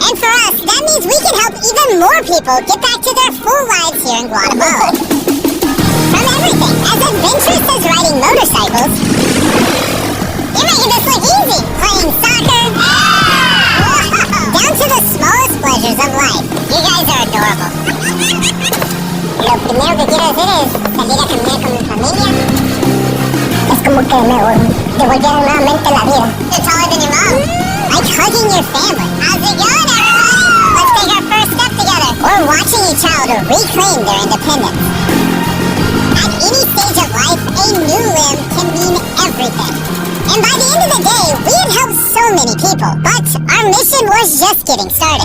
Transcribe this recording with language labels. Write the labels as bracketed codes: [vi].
[en] And for us, that means we can help even more people get back to their full lives here in Guatemala. From everything, as adventurous as riding motorcycles, you're making this look easy, playing soccer, down to the smallest pleasures of life. You guys are adorable. [es] Lo primero que quiero hacer es salir a caminar con mi familia. Es como que me devolvieron nuevamente la vida. [en] You're taller than your mom. Like hugging your family. How's it going, everybody? Let's take our first step together. Or watching each child reclaim their independence. At any stage of life, a new limb can mean everything. And by the end of the day, we had helped so many people. But our mission was just getting started.